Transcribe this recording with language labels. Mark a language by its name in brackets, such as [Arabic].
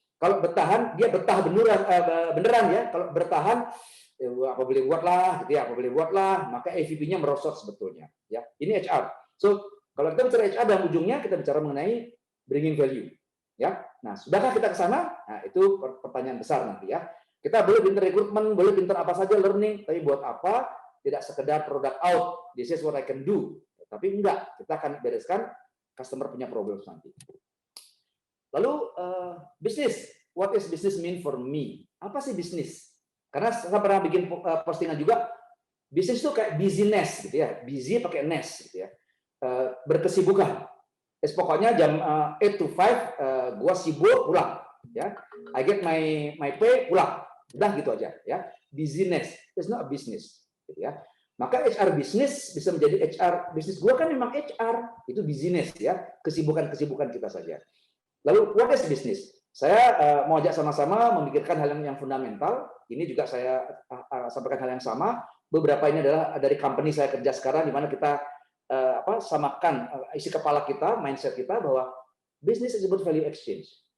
[Indonesian] Kalau bertahan dia betah beneran ya. Kalau bertahan apa boleh buatlah gitu ya, apa boleh buatlah, maka EVP-nya merosot sebetulnya ya. Ini HR. So, kalau kita bicara HR dan ujungnya kita bicara mengenai [English] bringing value [Indonesian] ya. Nah, sudahkah kita ke sana? Nah, itu pertanyaan besar nanti ya. Kita boleh pintar rekrutmen, boleh pintar apa saja learning, tapi buat apa? Tidak sekedar [English] product out, this is what I can do. [Indonesian] Tapi enggak, kita akan bereskan customer punya problem nanti. Lalu bisnis, [English] what is business mean for me? [Indonesian] Apa sih bisnis? Karena saya pernah bikin postingan juga, bisnis itu kayak business gitu ya, busy pakai nest gitu ya, berkesibukan. Pokoknya jam 8 to 5 gua sibuk pulang, ya. [English] I get my pay [Indonesian] pulang, udah gitu aja ya. [English] Business, it's not a business. [Indonesian] Gitu ya. Maka HR bisnis bisa menjadi HR bisnis gua kan memang HR itu bisnis ya, kesibukan kita saja. Lalu [English] what is business? [Indonesian] Saya mau ajak sama-sama memikirkan hal yang fundamental. Ini juga saya sampaikan hal yang sama. Beberapa ini adalah dari company saya kerja sekarang di mana kita samakan isi kepala kita, mindset kita bahwa [English] business is about value exchange.